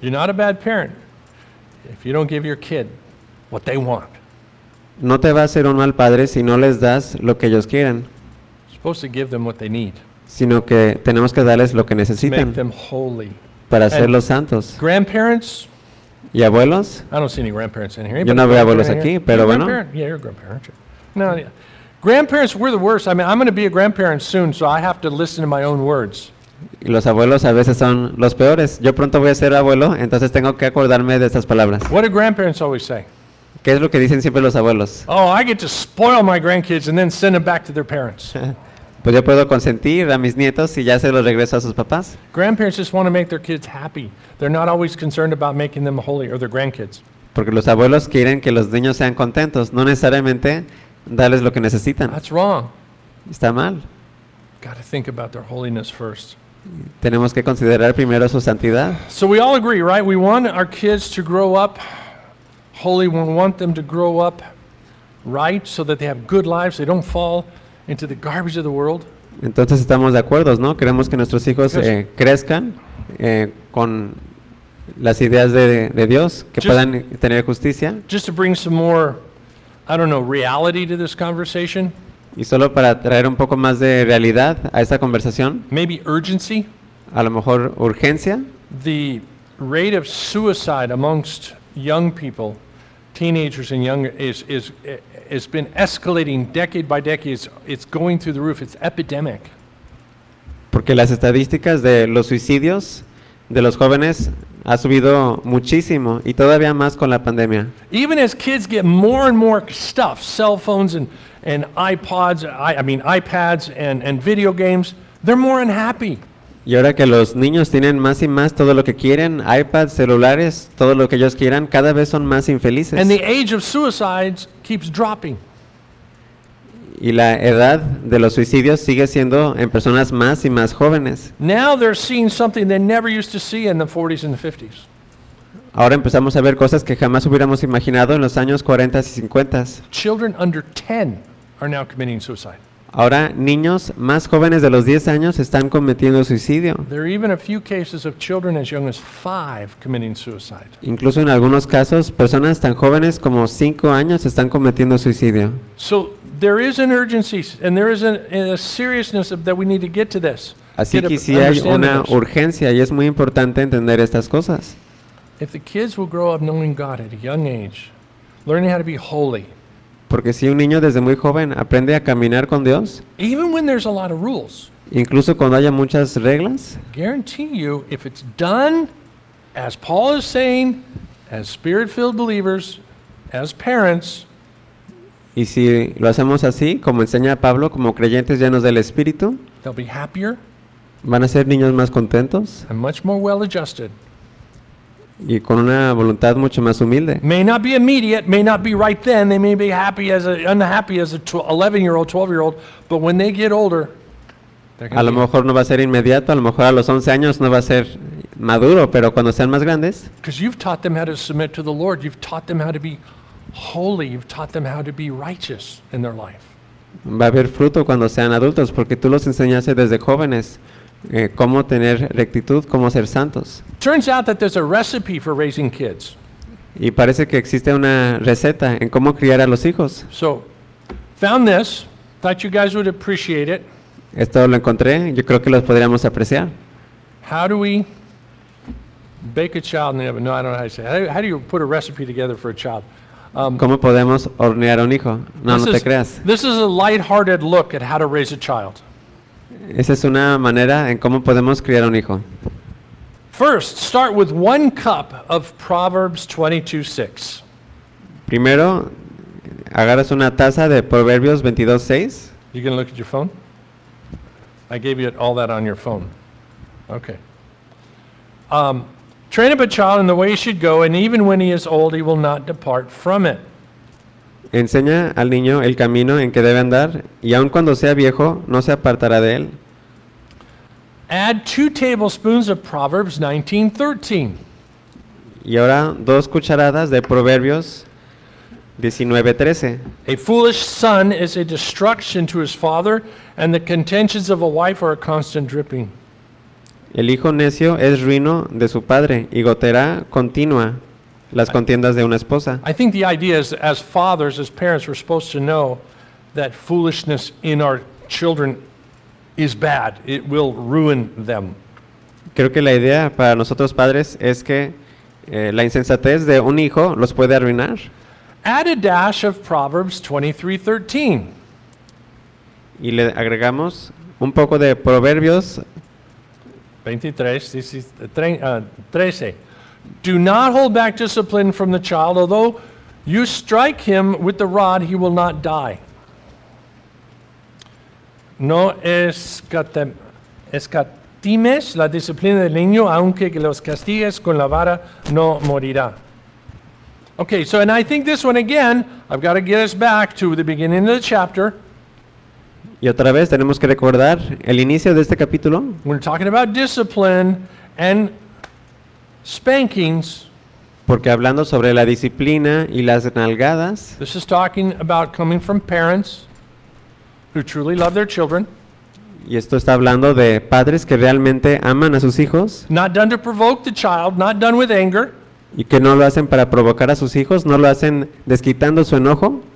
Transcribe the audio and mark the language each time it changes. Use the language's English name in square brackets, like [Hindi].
[English] You're not a bad parent if you don't give your kid what they want. [Spanish] No te va a hacer un mal padre si no les das lo que ellos quieren. [English] You're supposed to give them what they need. [Spanish] Sino que tenemos que darles lo que necesitan. [English] To make them holy. [Spanish] Para hacerlos santos. [English] Grandparents. [Spanish] ¿Y abuelos? [English] I don't see any grandparents in here. [Spanish] Yo no veo abuelos aquí, pero bueno. [English] Yeah, you're a grandparent. No, yeah. Grandparents, we're the worst. I mean, I'm going to be a grandparent soon, so I have to listen to my own words. [Spanish] Y los abuelos a veces son los peores. Yo pronto voy a ser abuelo, entonces tengo que acordarme de estas palabras. [English] What do grandparents always say? [Spanish] ¿Qué es lo que dicen siempre los abuelos? [English] Oh, I get to spoil my grandkids and then send them back to their parents. [Spanish] Pues yo puedo consentir a mis nietos y ya se los regreso a sus papás. [English] Grandparents just want to make their kids happy. They're not always concerned about making them holy or their grandkids. [Spanish] Porque los abuelos quieren que los niños sean contentos, no necesariamente darles lo que necesitan. [English] That's wrong. [Spanish] Está mal. [English] Got to think about their holiness first. [Spanish] Tenemos que considerar primero su santidad. [English] So we all agree, right? We want our kids to grow up holy. We want them to grow up right so that they have good lives, they don't fall into the garbage of the world. [Spanish] Entonces estamos de acuerdo, ¿no? Queremos que nuestros hijos crezcan con las ideas de Dios, que [English] just, [Spanish] puedan tener justicia. [English] Just to bring some more, I don't know, reality to this conversation. [Spanish] Y solo para traer un poco más de realidad a esta conversación. [English] Maybe urgency. [Spanish] A lo mejor urgencia. [English] The rate of suicide amongst young people, teenagers and younger, it's been escalating decade by decade. It's going through the roof. It's epidemic. [Spanish] Porque las estadísticas de los suicidios de los jóvenes ha subido muchísimo y todavía más con la pandemia. [English] Even as kids get more and more stuff, cell phones and iPods, iPads and video games, they're more unhappy. [Spanish] Y ahora que los niños tienen más y más todo lo que quieren, iPads, celulares, todo lo que ellos quieran, cada vez son más infelices. [English] And the age of suicides keeps dropping. [Spanish] Y la edad de los suicidios sigue siendo en personas más y más jóvenes. [English] Now they're seeing something they never used to see in the 40s and the 50s. [Spanish] Ahora empezamos a ver cosas que jamás hubiéramos imaginado en los años 40 y 50. [English] Children under 10 are now committing suicide. [Spanish] Ahora niños más jóvenes de los 10 años están cometiendo suicidio. [English] There are even a few cases of children as young as 5 committing suicide. [Spanish] Incluso en algunos casos, personas tan jóvenes como 5 años están cometiendo suicidio. [English] So there is an urgency and there is a seriousness that we need to get to this. [Spanish] Así que sí hay una urgencia y es muy importante entender estas cosas. [English] If the kids will grow up knowing God at a young age, learning how to be holy. [Spanish] Porque si un niño desde muy joven aprende a caminar con Dios, [English] even when there's a lot of rules, [Spanish] incluso cuando haya muchas reglas, [English] guarantee you, if it's done as Paul is saying, as spirit-filled believers, as parents, [Spanish] y si lo hacemos así, como enseña Pablo, como creyentes llenos del Espíritu, [English] they'll be happier, [Spanish] van a ser niños más contentos [English] and much more well-adjusted. [Spanish] Y con una voluntad mucho más humilde. [English] May not be immediate, may not be right then. They may be happy as unhappy as a 11-year-old, 12-year-old, but when they get older, [Spanish] a lo mejor no va a ser inmediato, a lo mejor a los 11 años no va a ser maduro, pero cuando sean más grandes. [English] Because you've taught them how to submit to the Lord. You've taught them how to be holy. You've taught them how to be righteous in their life. [Spanish] Va a haber fruto cuando sean adultos, porque tú los enseñaste desde jóvenes. Cómo tener rectitud, cómo ser santos. [English] Turns out that there's a recipe for raising kids. [Spanish] Y parece que existe una receta en cómo criar a los hijos. [English] So, found this. Thought you guys would appreciate it. [Spanish] Esto lo encontré. Yo creo que los podríamos apreciar. [English] How do we bake a child in the oven? No, I don't know how to say it. How do you put a recipe together for a child? [Spanish] ¿Cómo podemos hornear a un hijo? No te creas. [English] This is a light-hearted look at how to raise a child. [Spanish] Esa es una manera en cómo podemos criar un hijo. [English] First, start with one cup of Proverbs 22:6. [Spanish] Primero, agarras una taza de Proverbios 22:6. [English] You can look at your phone. I gave you all that on your phone. Okay. Train up a child in the way he should go, and even when he is old, he will not depart from it. [Spanish] Enseña al niño el camino en que debe andar, y aun cuando sea viejo, no se apartará de él. [English] Add 2 tablespoons of Proverbs 19:13. [Spanish] Y ahora 2 cucharadas de Proverbios 19:13. [English] A foolish son is a destruction to his father, and the contentions of a wife are a constant dripping. [Spanish] El hijo necio es ruino de su padre, y gotera continua las contiendas de una esposa. [English] I think the idea is, as fathers, as parents, we're supposed to know that foolishness in our children is bad. It will ruin them. [Spanish] Creo que la idea para nosotros padres es que la insensatez de un hijo los puede arruinar. [English] Add a dash of Proverbs 23:13. [Spanish] Y le agregamos un poco de Proverbios 23:13. [English] Do not hold back discipline from the child, although you strike him with the rod, he will not die. [Spanish] no escatimes la disciplina del niño, aunque los castigues con la vara, no morirá. [English] Okay, so, and I think this one again, I've got to get us back to the beginning of the chapter. [Spanish] Y otra vez tenemos que recordar el inicio de este capítulo. [English] We're talking about discipline and spankings. [Spanish] Porque hablando sobre la disciplina y las nalgadas. [English] This is talking about coming from parents who truly love their children. [Spanish] Y esto está hablando de padres que realmente aman a sus hijos. [English] Not done to provoke the child, not done with anger. [Spanish] Y que no lo hacen para provocar a sus hijos, no lo hacen desquitando su enojo.